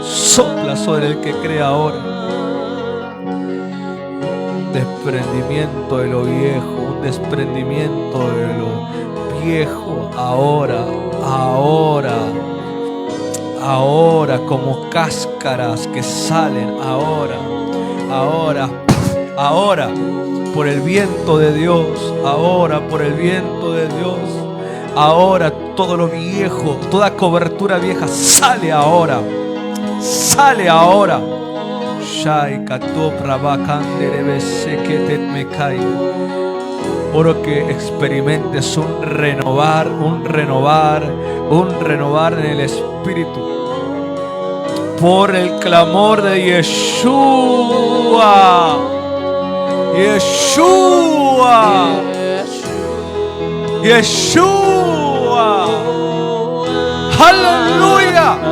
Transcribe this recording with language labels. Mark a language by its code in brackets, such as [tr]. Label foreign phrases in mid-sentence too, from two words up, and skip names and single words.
[es] Sopla sobre el que cree ahora. Un desprendimiento de lo viejo, un desprendimiento de lo viejo ahora, ahora como cáscaras que salen ahora por el viento de Dios, ahora por el viento de Dios, ahora todo lo viejo, toda cobertura vieja sale ahora. Shai kato prabakandere seketet mekai. Oro que experimentes un renovar en el Espíritu. Por el clamor de Yeshua. Aleluya.